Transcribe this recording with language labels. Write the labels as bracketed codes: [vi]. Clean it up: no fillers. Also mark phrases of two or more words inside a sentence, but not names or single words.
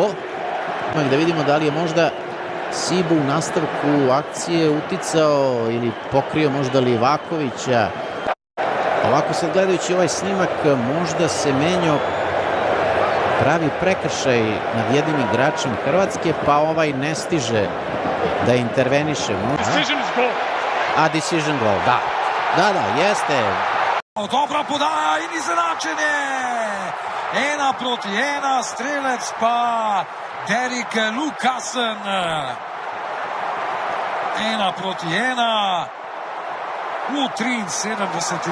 [sr] Da vidimo da li je možda Sibo u nastavku akcije uticao ili pokrio možda Livakovića. Ovako sad gledajući ovaj snimak, možda se menjao pravi prekršaj nad jednim igračem Hrvatske, pa ovaj ne stiže da interveniše. [en] Decision goal, [sr] da. Da, jeste. [sl] Dobra podaja in izenačenje. 1:1, strelec pa Derek Lukasen. 1:1. [sr] U 73.